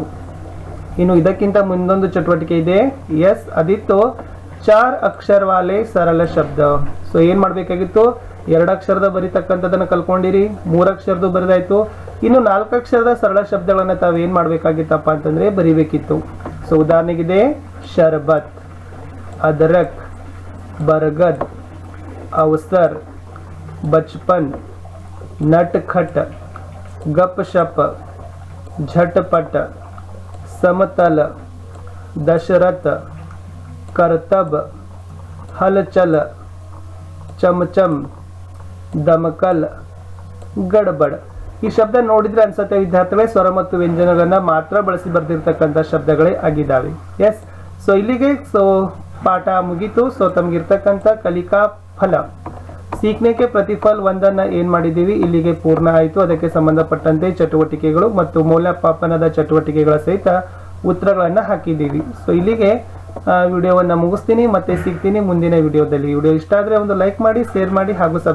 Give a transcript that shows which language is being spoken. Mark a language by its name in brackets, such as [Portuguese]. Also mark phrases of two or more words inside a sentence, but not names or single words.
[Kannada] ಇನ್ನು ಇದಕ್ಕಿಂತ ಮುಂದೊಂದು ಚಟುವಟಿಕೆ ಇದೆ. ಎಸ್, ಅದಿತ್ತು 4 ಅಕ್ಷರ ವಾಲೆ ಸರಳ ಶಬ್ದ. ಸೊ ಏನ್ ಮಾಡ್ಬೇಕಾಗಿತ್ತು? 2 ಅಕ್ಷರದ ಬರಿತಕ್ಕಂಥದನ್ನ ಕಲ್ಕೊಂಡಿರಿ, 3 ಅಕ್ಷರದ್ದು ಬರೆದಾಯ್ತು. ಇನ್ನು 4 ಅಕ್ಷರದ ಸರಳ ಶಬ್ದಗಳನ್ನ ತಾವೇನ್ ಮಾಡ್ಬೇಕಾಗಿತ್ತಪ್ಪ ಅಂತಂದ್ರೆ ಬರಿಬೇಕಿತ್ತು. ಸೊ ಉದಾಹರಣೆಗಿದೆ [Hindi] शरबत, अदरक, बरगद, अवसर, बचपन, नटखट, गपशप, झटपट, समतल, दशरथ, करतब, हलचल, चमचम, दमकल, गड़बड़. [Kannada] ಈ ಶಬ್ದ ನೋಡಿದ್ರೆ ಅನ್ಸುತ್ತೆ ವಿದ್ಯಾರ್ಥಿಗಳೇ ಸ್ವರ ಮತ್ತು ವ್ಯಂಜನಗಳನ್ನ ಮಾತ್ರ ಬಳಸಿ ಬರೆದಿರ್ತಕ್ಕಂಥ ಶಬ್ದಗಳೇ ಆಗಿದ್ದಾವೆ. ಎಸ್, ಸೊ ಇಲ್ಲಿಗೆ ಸೊ ಪಾಠ ಮುಗೀತು. ಸೊ ತಮಗಿರ್ತಕ್ಕಂಥ ಕಲಿಕಾ ಫಲ [Hindi] सीखने के प्रतिफल [Kannada] ಒಂದನ್ನ ಏನ್ ಮಾಡಿದೀವಿ? ಇಲ್ಲಿಗೆ ಪೂರ್ಣ ಆಯಿತು. ಅದಕ್ಕೆ ಸಂಬಂಧಪಟ್ಟಂತೆ ಚಟುವಟಿಕೆಗಳು ಮತ್ತು ಮೌಲ್ಯಮಾಪನದ ಚಟುವಟಿಕೆಗಳ ಸಹಿತ ಉತ್ತರಗಳನ್ನ ಹಾಕಿದ್ದೀವಿ. ಸೊ ಇಲ್ಲಿಗೆ ವಿಡಿಯೋವನ್ನ ಮುಗಿಸ್ತೀನಿ. ಮತ್ತೆ ಸಿಗ್ತೀನಿ ಮುಂದಿನ ವಿಡಿಯೋದಲ್ಲಿ. ವಿಡಿಯೋ ಇಷ್ಟ ಆದ್ರೆ ಒಂದು ಲೈಕ್ ಮಾಡಿ, ಶೇರ್ ಮಾಡಿ ಹಾಗೂ